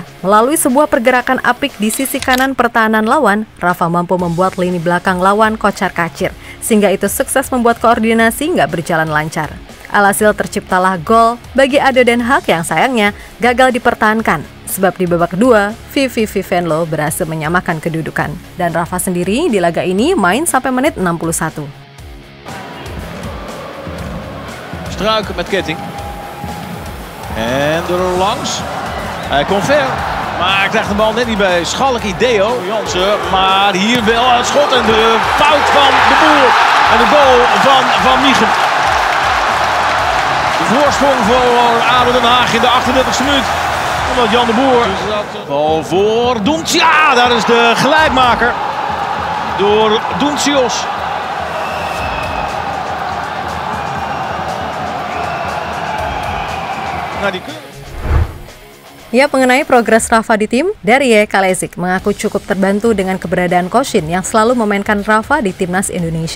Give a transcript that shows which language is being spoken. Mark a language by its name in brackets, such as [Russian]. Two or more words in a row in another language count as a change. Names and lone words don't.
[Indonesian] Melalui sebuah pergerakan apik di sisi kanan pertahanan lawan, Rafa mampu membuat lini belakang lawan kocar-kacir, sehingga itu sukses membuat koordinasi nggak berjalan lancar. Alhasil terciptalah gol bagi ADO Den Haag yang sayangnya gagal dipertahankan, sebab di babak kedua, VVV Venlo berhasil menyamakan kedudukan. Dan Rafa sendiri di laga ini main sampai menit 61. [Dutch] Struiken met Ketting. En er langs. Hij komt ver. Maar hij krijgt de bal net niet bij. Schalk Ideo. Jansen. Maar hier wel het schot en de fout van de Boer. En de goal van Michel. De voorsprong voor ADO Den Haag in de 38e minuut. Omdat Jan de Boer. Bal voor Doens. Ja, daar is de gelijkmaker. Door Doensios. [Indonesian] Ya, mengenai progres Rafa di tim, Darije Kalezic mengaku cukup terbantu dengan keberadaan Koshin yang selalu memainkan Rafa di timnas Indonesia.